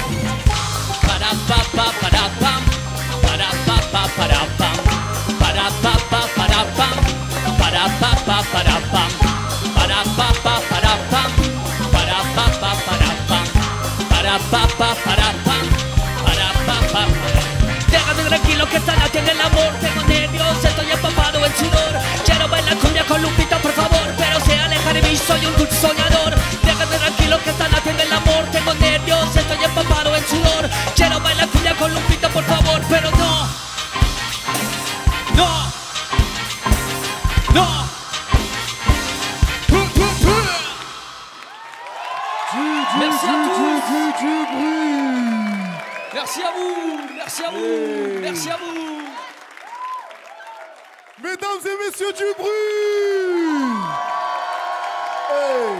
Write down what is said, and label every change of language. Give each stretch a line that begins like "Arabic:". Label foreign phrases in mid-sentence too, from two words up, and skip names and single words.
Spanish: Para pa pa para pam, para pa pa para pam, para pa pa para pam, para pa pa para pam, para pa pa para pam, para pa pa para pam, para pa pa para pam, para pa pa. Déjame tranquilo que esta noche en el amor tengo nervios, estoy empapado en sudor. Quiero bailar cumbia con Lupita, por favor, pero se aleja de mí, soy un dulce soñador. Déjame tranquilo que esta noche en el amor tengo nervios, estoy empapado en sudor. Quiero bailar cumbia con Lupita, por favor, pero no, no, no.
French: Merci à tous. Merci à vous, merci à vous, merci à vous. Mesdames et messieurs, du bruit!